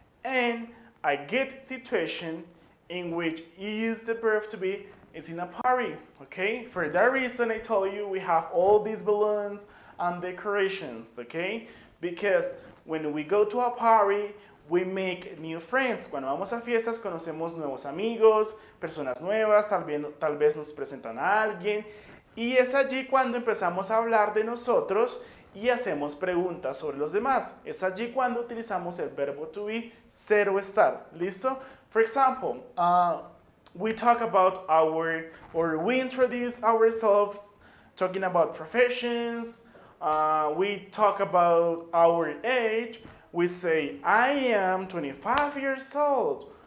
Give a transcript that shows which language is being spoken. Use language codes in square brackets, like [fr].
[en] And a good situation in which you use the verb to be is in a party, okay? For that reason, I told you we have all these balloons and decorations, okay? Because when we go to a party, we make new friends. [es] Cuando vamos a fiestas, conocemos nuevos amigos, personas nuevas, tal vez nos presentan a alguien. Y es allí cuando empezamos a hablar de nosotros y hacemos preguntas sobre los demás. Es allí cuando utilizamos el verbo to be, ser o estar. ¿Listo? [en] For example, we talk about we introduce ourselves, talking about professions, we talk about our age, we say, I am 25 years old.